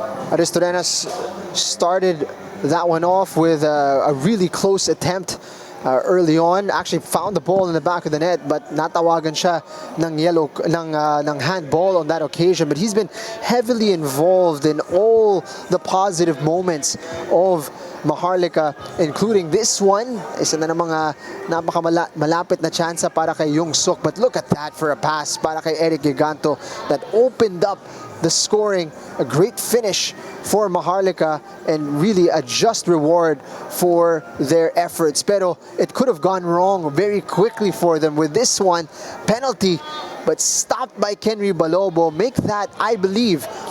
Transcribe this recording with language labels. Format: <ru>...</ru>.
<en>Aristorenas started that one off with a really close attempt early on. Actually found the ball in the back of the net, but</en> <tl>natawagan siya ng handball</tl> <en>on that occasion. But he's been heavily involved in all the positive moments of Maharlika, including this one.</en> <tl>Isa na ng mga napakamalapit na chance para kay Yung Suk.</tl> <en>But look at that for a pass</en> <tl>para kay</tl> <en>Eric Giganto that opened up the scoring. A great finish for Maharlika and really a just reward for their efforts.</en> <tl>Pero</tl> <en>it could have gone wrong very quickly for them with this one. Penalty, but stopped by Kenry Balobo. Make that, I believe,</en>